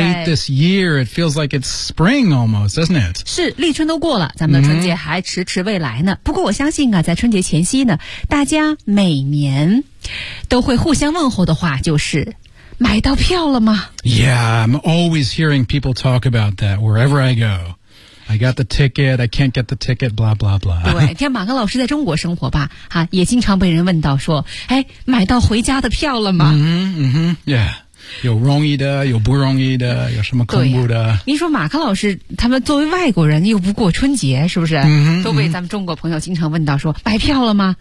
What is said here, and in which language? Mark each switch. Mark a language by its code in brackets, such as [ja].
[en] yeah, late this year it feels like it's spring almost, doesn't it？ [zh] 是，立春都过了，咱们的春节还迟迟未来呢。不过我相信啊，在春节前夕呢，大家每年都会互相问候的话就是。买到票了吗 [en] ？Yeah, I'm always hearing people talk about that wherever I go. I got the ticket, I can't get the ticket, blah blah blah. [zh] 对，像马克老师在中国生活吧，哈，也经常被人问到说，哎，买到回家的票了吗？嗯哼，嗯哼 ，Yeah, 有容易的，有不容易的，有什么恐怖的？你说马克老师他们作为外国人又不过春节，是不是？嗯，都被咱们中国朋友经常问到说买票了吗